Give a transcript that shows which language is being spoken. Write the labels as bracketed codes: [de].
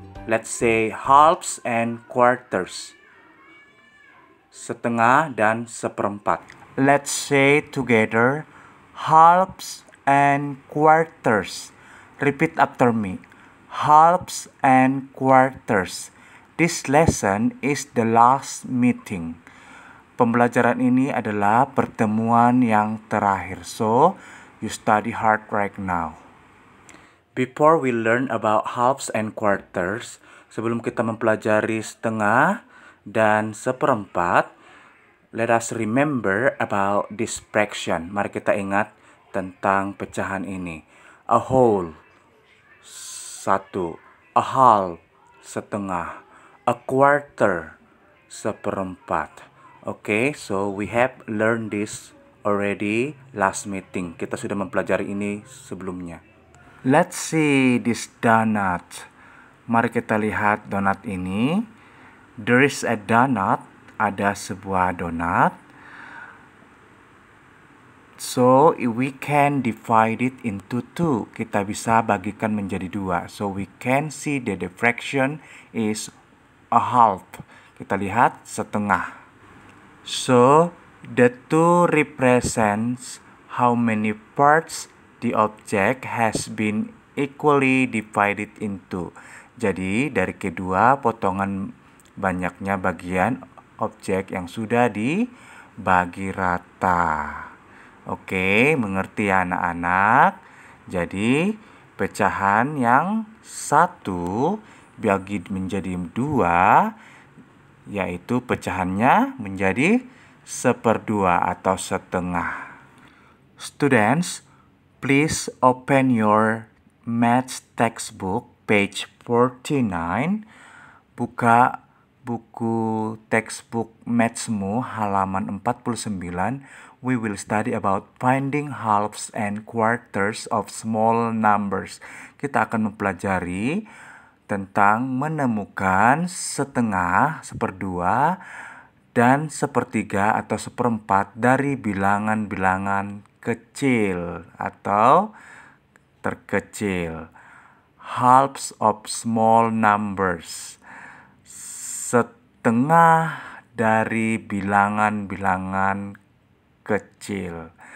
[en] Let's say halves and quarters. [id] Setengah dan seperempat. [en] Let's say together halves and quarters. Repeat after me. Halves and quarters. This lesson is the last meeting. [id] Pembelajaran ini adalah pertemuan yang terakhir. [en] So, you study hard right now. Before we learn about halves and quarters, [id] sebelum kita mempelajari setengah dan seperempat, [en] let us remember about this fraction. [id] Mari kita ingat tentang pecahan ini. [en] A whole, [id] satu. [en] A half, setengah. A quarter, seperempat. Okay, so we have learned this already last meeting. [id] Kita sudah mempelajari ini sebelumnya. [en] Let's see this donut. [id] Mari kita lihat donat ini. [en] There is a donut. [id] Ada sebuah donat. [en] So we can divide it into two. [id] Kita bisa bagikan menjadi dua. [en] So we can see that the fraction is a half. [id] Kita lihat setengah. [en] So the two represents how many parts the object has been equally divided into. [id] Jadi dari kedua potongan banyaknya bagian objek yang sudah dibagi rata. Oke, mengerti ya anak-anak? Jadi pecahan yang satu bagi menjadi dua, yaitu pecahannya menjadi seperdua atau setengah. [en] Students, please open your maths textbook page 49. [id] Buka buku textbook mathsmu halaman 49. [en] We will study about finding halves and quarters of small numbers. [id] Kita akan mempelajari tentang menemukan setengah, seperdua, dan sepertiga atau seperempat dari bilangan-bilangan kecil atau terkecil. [en] Halves of small numbers. [id] Setengah dari bilangan-bilangan kecil.